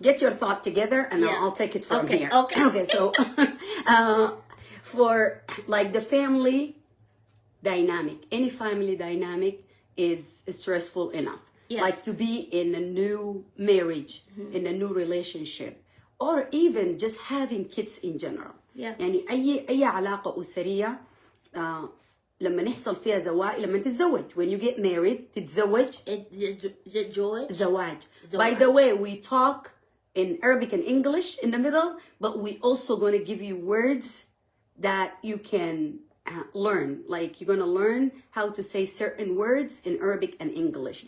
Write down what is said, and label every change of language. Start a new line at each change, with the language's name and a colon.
English: Get your thought together, and I'll take it from here. Okay. So, for like the family dynamic, any family dynamic is stressful enough. Yes. Like to be in a new marriage, in a new relationship. Or even just having kids in general. Yeah.
Arabic: يعني أي علاقة أسرية لما نحصل فيها زواج، لما تتزوج,
English: when you get married
Arabic: تتزوج.
English: Is it joy?
Arabic: زواج.
English: By the way, we talk in Arabic and English in the middle, but we also going to give you words that you can learn. Like you're going to learn how to say certain words in Arabic and English.